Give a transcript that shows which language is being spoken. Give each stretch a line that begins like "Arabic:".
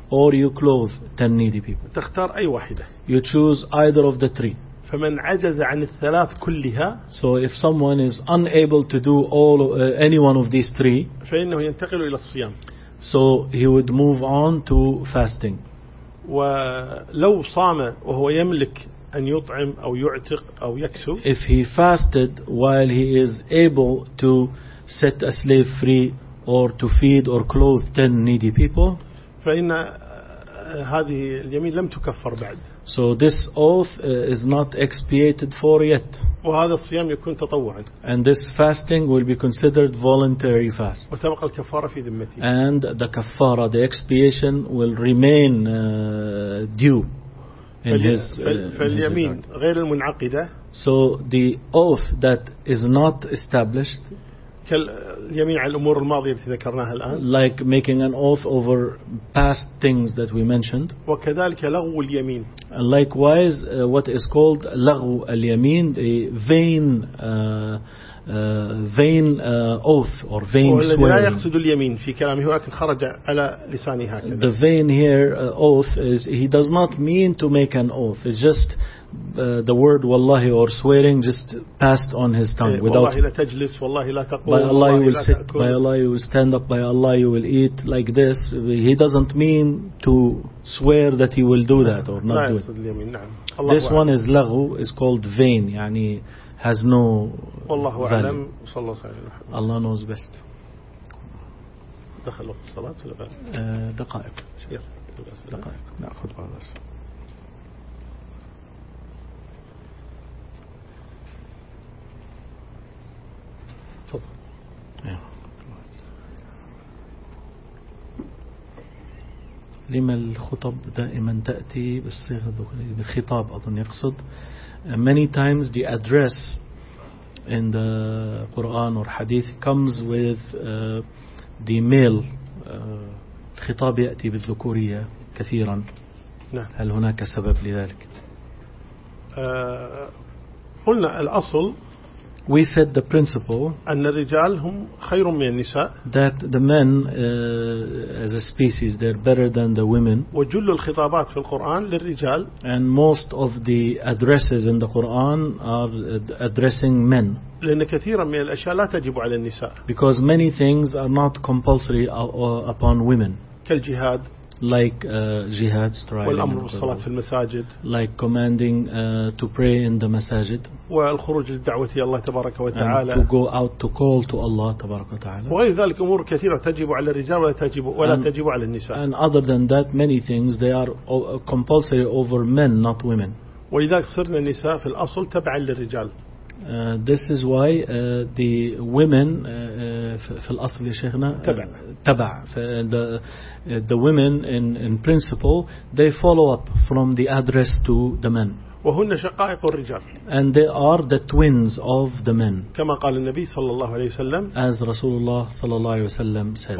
English: or you clothe 10 needy people.
Arabic: تختار أي واحدة.
English: You choose either of the three.
Arabic: فمن عجز عن الثلاث كلها,
English: so if someone is unable to do all any one of these three,
Arabic: فإنه ينتقل إلى الصيام.
English: So he would move on to fasting.
Arabic: ولو صام وهو يملك أن يطعم أو يعتق أو يكسو.
English: If he fasted while he is able to set a slave free or to feed or clothe 10 needy people.
Arabic: فإن هذه اليمين لم تكفر بعد.
English: So this oath is not expiated for yet.
Arabic: وهذا الصيام يكون تطوعا.
English: And this fasting will be considered voluntary fast.
Arabic: وتبقى الكفارة في ذمتي.
English: And the kafara, the expiation, will remain due.
Arabic: فاليمين غير المنعقدة.
English: So the oath that is not established.
Arabic: كاليمين على الأمور الماضية التي ذكرناها الآن.
English: Like making an oath over past things that we mentioned.
Arabic: وكذلك لغو اليمين.
English: And likewise, what is called لغو اليمين, a vain, oath or vain swearing.
Arabic: والذي لا يقصد اليمين في كلامه ولكن خرج على لسانه هكذا.
English: The vain here oath is he does not mean to make an oath. It's just the word والله or swearing just passed on his tongue without.
Arabic: والله لا تجلس, والله لا تقول.
English: By Allah you will sit. By Allah you will stand up. By Allah you will eat like this. He doesn't mean to swear that he will do that or not do it. This one is لغو, is called vain. يعني has no
Arabic: والله
English: value.
Arabic: أعلم صلى الله عليه وسلم.
English: Allah knows best.
Arabic: دخل وقت الصلاة ولا بعد؟ دقائق. شير. دقائق. نأخذ بعض الأسئلة. تفضل. لما الخطب دائما تأتي بالصيغة بالخطاب أظن يقصد.
English: Many times the address in the Quran or Hadith comes with the male.
Arabic: الخطاب يأتي بالذكورية كثيرا. نعم. هل هناك سبب لذلك؟ قلنا الأصل.
English: We said the principle.
Arabic: أن الرجال هم خير من النساء.
English: That the men as a species they're better than the women.
Arabic: وجل الخطابات في القرآن للرجال.
English: And most of the addresses in the Quran are addressing men.
Arabic: لأن كثيرا من الأشياء لا تجب على النساء.
English: Because many things are not compulsory upon women.
Arabic: كالجهاد.
English: Like jihad, striving.
Arabic: والأمر بالصلاة في المساجد.
English: Like commanding to pray in the masajid.
Arabic: والخروج للدعوة إلى الله تبارك وتعالى.
English: And to go out to call to Allah
Arabic: تبارك وتعالى. وغير ذلك أمور كثيرة تجب على الرجال ولا تجب على النساء.
English: And other than that, many things they are compulsory over men, not women.
Arabic: ولذلك صرنا النساء في الأصل تبع للرجال.
English: This is why the women
Arabic: في الأصل يا شيخنا تبع
English: the women in principle they follow up from the address to the men.
Arabic: وهن شقائق الرجال.
English: And they are the twins of the men.
Arabic: كما قال النبي صلى الله عليه وسلم.
English: As
Arabic: رسول الله صلى الله عليه وسلم
English: said.